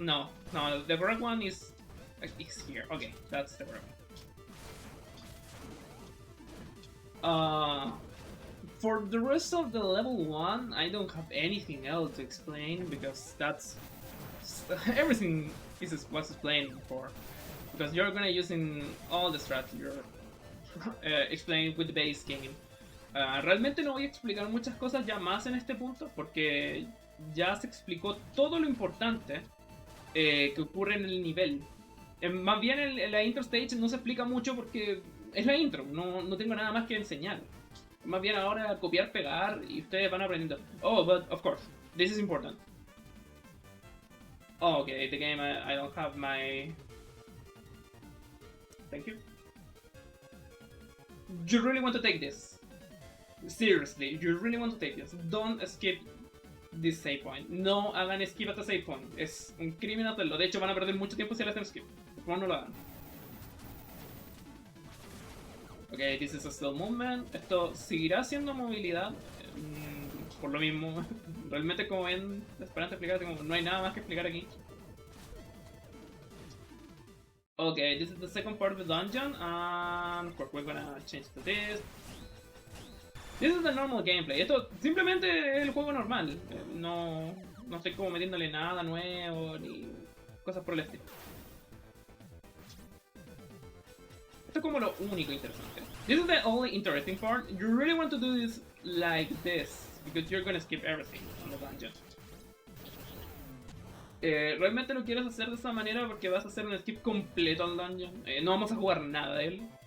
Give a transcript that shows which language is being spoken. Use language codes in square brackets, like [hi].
[en] No, the correct one is here. Okay, that's the correct one. For the rest of the level 1, I don't have anything else to explain because that's everything was explained before. Because you're gonna using all the strategy you're explained with the base game. [es] Realmente no voy a explicar muchas cosas ya más en este punto porque ya se explicó todo lo importante que ocurre en el nivel. Más bien la intro stage no se explica mucho porque es la intro, no tengo nada más que enseñar. Más bien ahora copiar, pegar y ustedes van aprendiendo. [en] Oh, but of course, this is important. Oh, okay, the game, I don't have my... Thank you. You really want to take this. Seriously, you really want to take this. Don't skip this save point. [es] No hagan skip hasta save point. Es un crimen hacerlo. De hecho, van a perder mucho tiempo si le hacen skip. Por favor, no lo hagan. [en] Ok, this is a slow movement. [es] Esto seguirá siendo movilidad. Por lo mismo. Realmente, como ven, esperando explicar, no hay nada más que explicar aquí. [en] Okay, this is the second part of the dungeon, and of course we're gonna change to this. This is the normal gameplay. [es] Esto simplemente es el juego normal. No estoy como metiéndole nada nuevo ni cosas por el estilo. Esto es como lo único interesante. [en] This is the only interesting part. You really want to do this like this because you're gonna skip everything on the dungeon. [es] Realmente lo quieres hacer de esa manera porque vas a hacer un skip completo al dungeon. No vamos a jugar nada de él.